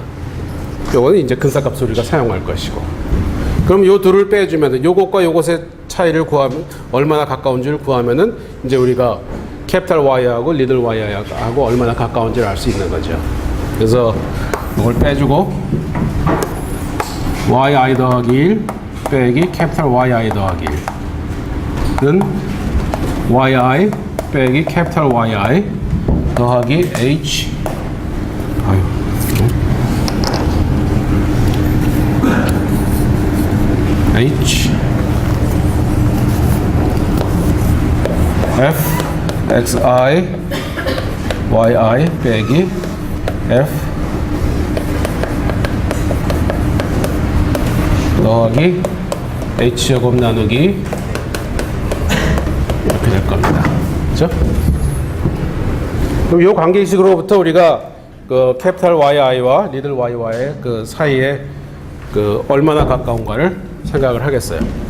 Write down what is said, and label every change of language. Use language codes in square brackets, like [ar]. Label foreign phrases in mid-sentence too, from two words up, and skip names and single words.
[ko] 요거는 이제 근사값을 우리가 사용할 것이고. 그럼 요 둘을 빼주면 요것과 요것의 차이를 구하면 얼마나 가까운지를 구하면은 이제 우리가 캐피탈 Y하고 리들 Y하고 얼마나 가까운지를 알 수 있는 거죠. 그래서 이걸 빼주고 yi 더하기 1 빼기 캐피탈 yi 더하기 1은 yi 빼기 캐피탈 yi 더하기 h h f xi yi 빼기 f 더하기 h 제곱 나누기 이렇게 될 겁니다. 그렇죠? 그럼 이 관계식으로부터 우리가 그 캐피탈 yi와 리들 yi와의 그 사이에 그 얼마나 가까운가를 생각을 하겠어요.